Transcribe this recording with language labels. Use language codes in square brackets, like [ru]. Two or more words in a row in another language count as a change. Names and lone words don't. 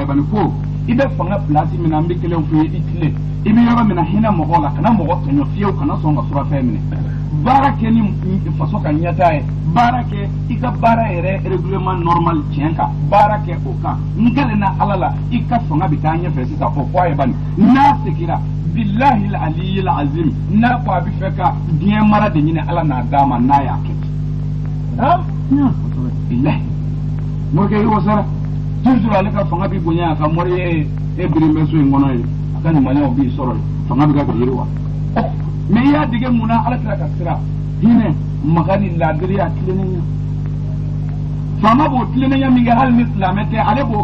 [bm] bani ko i bɛ fanga pilasi min na n bɛ kelen f'i ye i tile i bɛ yɔrɔ min na hinɛ mɔgɔw la kana mɔgɔ tɔɲɔ fiyewu kana sɔn ka surafɛn minɛ baara kɛ ni faso ka ɲɛtaa ye baara kɛ i ka baara yɛrɛ [fr] règlement normal [bm] tiɲɛ kan baara kɛ o kan n kɛlen na ala la i ka fanga bɛ taa ɲɛfɛ sisan o fɔ a ye bani n'a segira [ar] بالله العلي العظيم [bm] n'a ko a bɛ fɛ ka diɲɛ mara de ɲini ala n'a d'a ma n'a y'a kɛ billahi morikɛ i wasara toujours ale ka fanga bɛ bonya a ka mori ye e birin bɛ so in kɔnɔ ye a ka ɲumanyaw b'i sɔrɔ ye fanga bɛ ka kɛ yiriwa mais i y'a dege mun na ala kira ka sira hinɛ maga ni laadiriya tilennenya faama b'o tilennenya min kɛ hali ni silamɛ tɛ ale b'o